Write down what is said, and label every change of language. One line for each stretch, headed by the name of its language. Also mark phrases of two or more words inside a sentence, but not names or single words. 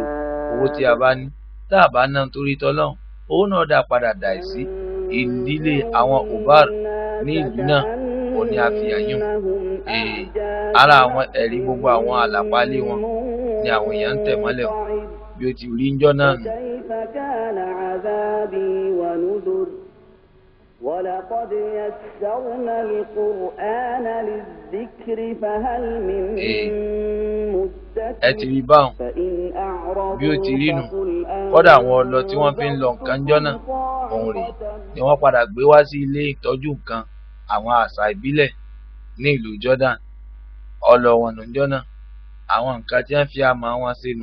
Yoruba: Owó tí a bá ní tá a bá ná nítorí tọlọ́hun, owó náà dá padà dà sí. Ìdílé àwọn Ubar ní ìlú náà ò ní àfihàn yàn. Ara àwọn ẹ̀rí gbogbo àwọn àlàpálẹ̀ wọn ni àwọn èèyàn ń tẹ̀ mọ́lẹ̀ wọn bí ó ti rí ńjọ́ náà nù.
Arabic: وَلَقَدْ يَسَّرْنَا الْقُرْآنَ لِلذِّكْرِ فَهَلْ مِن مُّدَّكِرٍ.
Yoruba: Ẹ ti rí báwọn bí ó ti rí nù. Kọ́dà àwọn ọlọ tí wọ́n fi ń lọ nǹkan ńjọ́ náà òun rèé ni wọ́n padà gbé wá sí ilé ìtọ́jú nǹkan àwọn àṣà ìbílẹ̀ ní ìlú Jordan. Ọlọ wọn nù ńjọ́ náà, àwọn nǹkan tí wọ́n fi àmọ́ wọn sínú.